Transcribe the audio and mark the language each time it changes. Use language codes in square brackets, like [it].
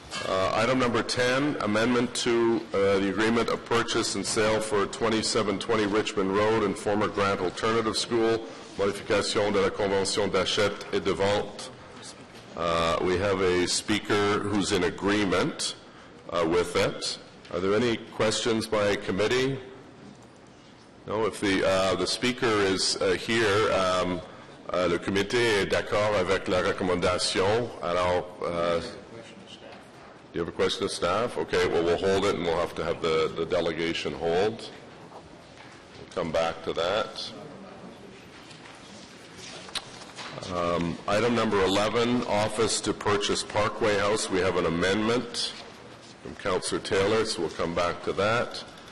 [en] Item number 10, amendment to the agreement of purchase and sale for 2720 Richmond Road and former Grant Alternative School, [fr] modification de la convention d'achat et de vente. [en] We have a speaker who's in agreement with it. Are there any questions by committee? No, if the speaker is here, [fr] le comité est d'accord avec la recommandation. [en] Alors, do you have a question of staff? Okay, well, we'll hold it and we'll have to have the delegation hold. We'll come back to that. Item number 11, office to purchase Parkway House. We have an amendment from Councillor Taylor, so we'll come back to that.